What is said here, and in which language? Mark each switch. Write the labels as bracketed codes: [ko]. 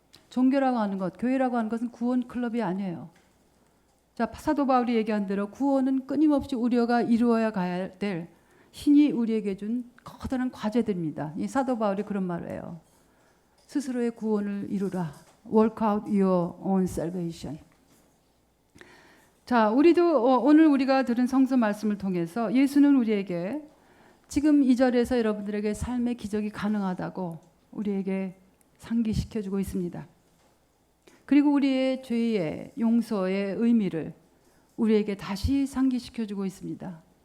[ko] 종교라고 하는 것, 교회라고 하는 것은 구원 클럽이 아니에요. 자, 사도 바울이 얘기한 대로 구원은 끊임없이 우리가 이루어야 가야 될 신이 우리에게 준 커다란 과제들입니다. 이 사도 바울이 그런 말을 해요. 스스로의 구원을 이루라. [en] Work out your own salvation. [ko] 자, 우리도 오늘 우리가 들은 성서 말씀을 통해서 예수는 우리에게 지금 이 절에서 여러분들에게 삶의 기적이 가능하다고 우리에게 상기시켜주고 있습니다. 그리고 우리의 죄의 용서의 의미를 우리에게 다시 상기시켜주고 있습니다.